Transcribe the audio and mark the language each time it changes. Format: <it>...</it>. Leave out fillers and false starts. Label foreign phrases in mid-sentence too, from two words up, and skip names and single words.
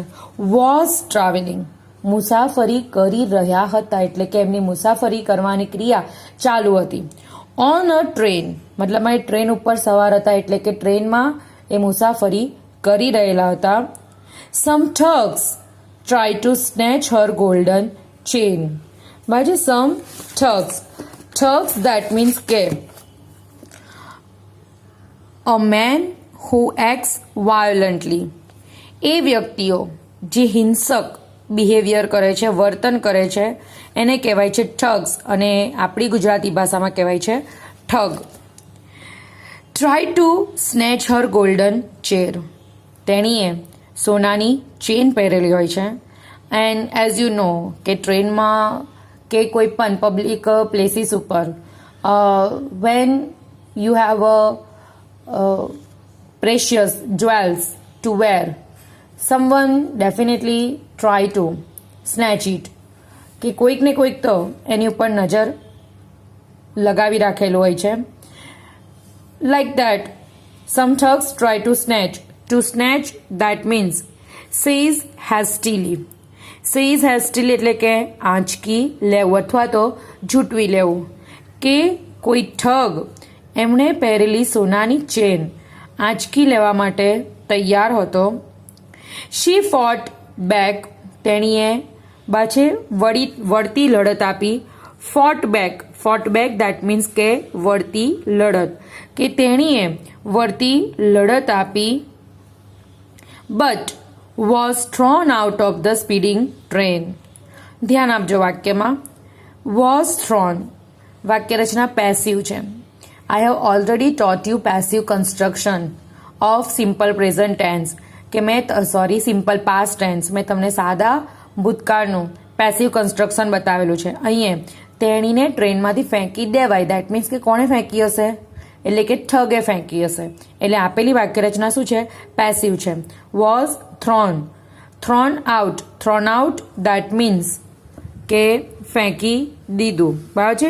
<en>was traveling,</en> <gu>મુસાફરી કરી રહ્યા હતા એટલે કે એમની મુસાફરી કરવાની ક્રિયા ચાલુ હતી.</gu> <en>on a train</en> <gu>મતલબમાં એ ટ્રેન ઉપર સવાર હતા એટલે કે ટ્રેનમાં એ મુસાફરી કરી રહેલા હતા.</gu> <en>some thugs try to snatch her golden chain.</en> <gu>બાજુ</gu> <en>some thugs that means</en> <gu>કે</gu> <en>a man who acts violently</en> <gu>એ વ્યક્તિઓ જે હિંસક બિહેવિયર કરે છે, વર્તન કરે છે, એને કહેવાય છે ઠગ્સ, અને આપણી ગુજરાતી ભાષામાં કહેવાય છે ઠગ.</gu> <en>try to snatch her golden chair.</en> <gu>તેણીએ સોનાની ચેન પહેરેલી હોય છે.</gu> <en>and as you know</en> <gu>કે ટ્રેનમાં કે કોઈ પણ</gu> <en>public places ઉપર when you have precious jewels to wear, someone definitely try to snatch it.</en> <gu>કે કોઈક ને કોઈક તો એની ઉપર નજર લગાવી રાખેલું હોય છે.</gu> <en>Like that, some thugs try to snatch. To snatch, that means seize hastily. Seize hastily</en> <gu>એટલે કે આંચકી લેવું અથવા તો ઝૂંટવી લેવું. કે કોઈ ઠગ એમણે પહેરેલી સોનાની ચેન આંચકી લેવા માટે તૈયાર હતો.</gu> <en>she fought back.</en> <gu>તેણીએ પાછે વળતી લડત આપી.</gu> <en>fought back that means</en> <gu>કે વળતી લડત, કે તેણીએ વળતી લડત આપી.</gu> <en>but was thrown out of the speeding train.</en> <gu>ધ્યાન આપજો વાક્યમાં.</gu> <en>was thrown</en> <gu>વાક્યરચના પેસિવ છે.</gu> <en>I have already taught you passive construction of simple present tense. કે simple past tense.</en> <gu>મેં તમને સાદા ભૂતકાળનું</gu> <en>passive construction</en> <gu>બતાવેલું છે. અહીંયા તેણીને ટ્રેનમાંથી ફેંકી દેવાય.</gu> <en>that means</en> <gu>કે કોણે ફેંકી હશે? એટલે કે ઠગે ફેંકી હશે. એટલે આપેલી વાક્યરચના શું છે? પેસિવ છે.</gu> <en>was thrown out that means</en> <gu>કે ફેંકી દીધું. બરાબર છે?</gu>